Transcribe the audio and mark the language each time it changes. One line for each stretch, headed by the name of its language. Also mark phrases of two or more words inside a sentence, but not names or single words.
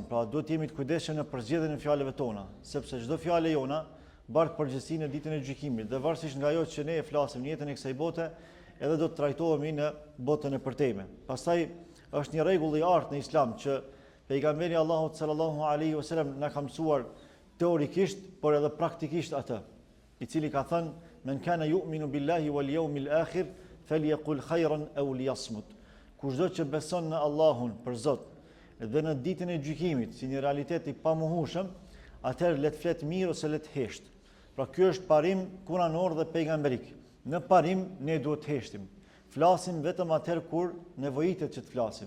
Albanian: Pra duhet të jemi të kujdesshëm në përzgjedhjen e fjalëve tona, sepse çdo fjalë jona bartë përgjegjësinë në ditën e gjykimit, dhe varësisht nga ajo që ne e flasim në jetën e kësaj bote, edhe do të trajtohemi në botën e përtejme. Pastaj është një rregull i artë në Islam që pejgamberi Allahut
Arabic: صلى الله عليه وسلم
Albanian: na ka mësuar teorikisht, por edhe praktikisht atë, i cili ka thënë
Arabic: من كان يؤمن بالله واليوم الآخر فليقل خيرا أو ليصمت.
Albanian: Kushdo që beson në Allahun për Zot dhe në ditën e gjykimit si një realitet i pamohueshëm, atëherë le të flet mirë ose le të hesht. Pra ky është parim kuranor dhe pejgamberik. Në parim ne duhet të heshtim. Flasim vetëm atëherë kur nevojitet që të flasim.